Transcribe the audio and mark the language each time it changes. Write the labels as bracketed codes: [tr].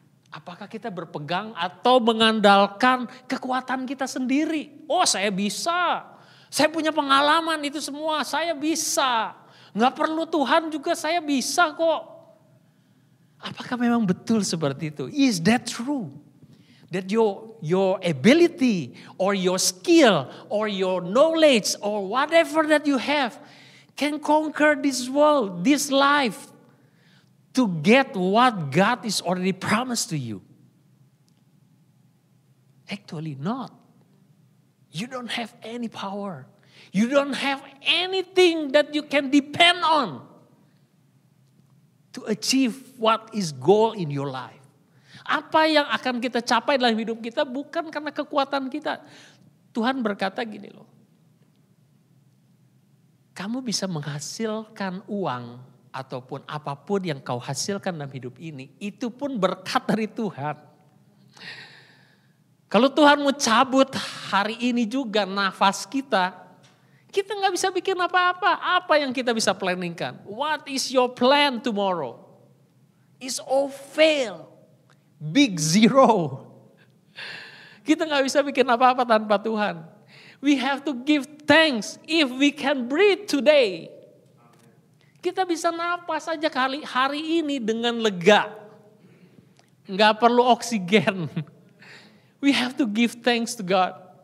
[id] Apakah kita berpegang atau mengandalkan kekuatan kita sendiri? Oh, saya bisa. Saya punya pengalaman itu semua, saya bisa. Gak perlu Tuhan juga saya bisa kok. Apakah memang betul seperti itu? [en] Is that true? That your ability or your skill or your knowledge or whatever that you have can conquer this world, this life to get what God is already promised to you? Actually not. You don't have any power. You don't have anything that you can depend on to achieve what is goal in your life. [id] Apa yang akan kita capai dalam hidup kita bukan karena kekuatan kita. Tuhan berkata gini loh. Kamu bisa menghasilkan uang ataupun apapun yang kau hasilkan dalam hidup ini. Itu pun berkat dari Tuhan. Kalau Tuhan mau cabut hari ini juga nafas kita gak bisa bikin apa-apa. Apa yang kita bisa planningkan? [en] What is your plan tomorrow? It's all fail. Big zero. [id] Kita nggak bisa bikin apa-apa tanpa Tuhan. [en] We have to give thanks if we can breathe today. [id] Kita bisa napas saja hari ini dengan lega. Nggak perlu oksigen. [en] We have to give thanks to God.